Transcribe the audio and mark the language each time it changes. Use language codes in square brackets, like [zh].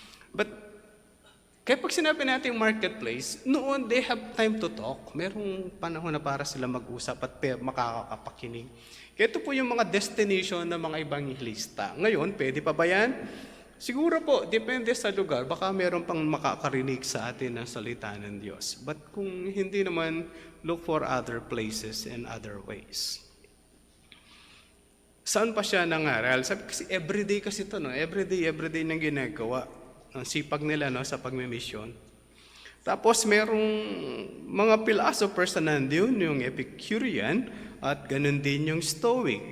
[tl] But kaya pag sinabi natin marketplace, noon [en] they have time to talk. [tl] Merong panahon na para sila mag-usap at makakapakinig. Kaya ito po yung mga destination ng mga ebanghilista. Ngayon, pwede pa ba yan? Siguro po, depende sa lugar. Baka meron pang makakarinig sa atin ng salita ng Diyos. [en] But [tl] kung hindi naman, [en] look for other places and other ways. [tl] Saan pa siya nangaral? Sabi kasi everyday kasi ito, no? Everyday nang ginagawa. Ang sipag nila, no, sa pagmimisyon. Tapos merong mga philosophers na nandun, yung Epicurean, at ganun din yung Stoic.